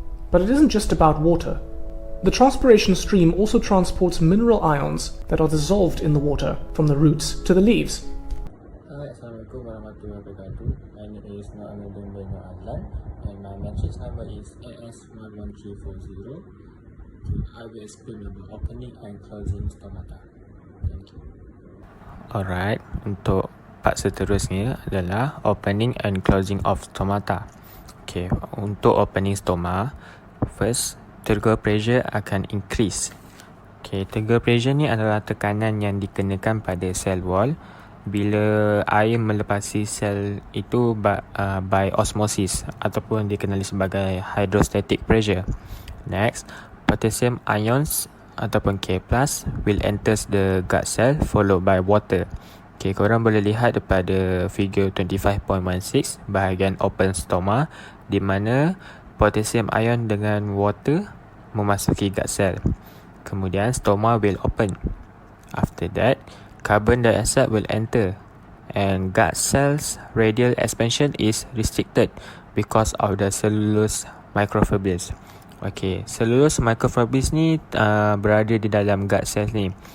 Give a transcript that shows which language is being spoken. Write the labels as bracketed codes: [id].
[en] But it isn't just about water. The transpiration stream also transports mineral ions that are dissolved in the water from the roots to the leaves. [ar] Assalamualaikum warahmatullahi wabarakatuh. [en] My name is Naamuddin bin Adlan and my matrix number is AS11340. I will explain about opening and closing stomata. Thank you. Alright, [ms] untuk part seterusnya adalah [en] opening and closing of stomata. Okay, untuk opening stoma, first turgor pressure akan increase. [ms] Okay, turgor pressure ni adalah tekanan yang dikenakan pada sel wall bila air melepasi sel itu by osmosis ataupun dikenali sebagai hydrostatic pressure. [en] Next, potassium ions ataupun K+, will enters the gut cell followed by water. [ms] Okay, korang boleh lihat daripada figure 25.16 bahagian open stoma di mana potassium ion dengan water memasuki gut cell. [en] Kemudian stoma will open. After that, carbon dioxide will enter and gut cells radial expansion is restricted because of the cellulose microfibrils. [ms] Okay, cellulose microfibrils ni berada di dalam gut cells ni.